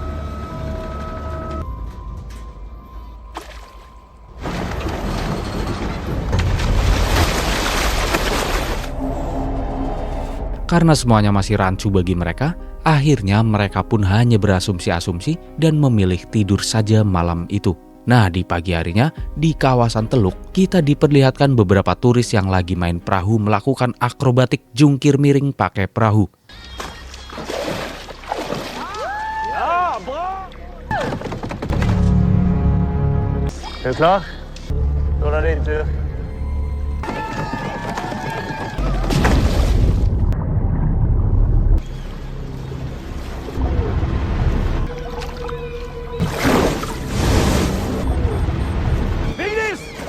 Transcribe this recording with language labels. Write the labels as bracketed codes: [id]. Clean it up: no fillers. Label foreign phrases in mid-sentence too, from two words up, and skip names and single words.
[id] Karena semuanya masih rancu bagi mereka, akhirnya mereka pun hanya berasumsi-asumsi dan memilih tidur saja malam itu. Nah, di pagi harinya, di kawasan Teluk, kita diperlihatkan beberapa turis yang lagi main perahu melakukan akrobatik jungkir miring pakai perahu. [sv] Är du klar? Då är det din tur. Vigdis!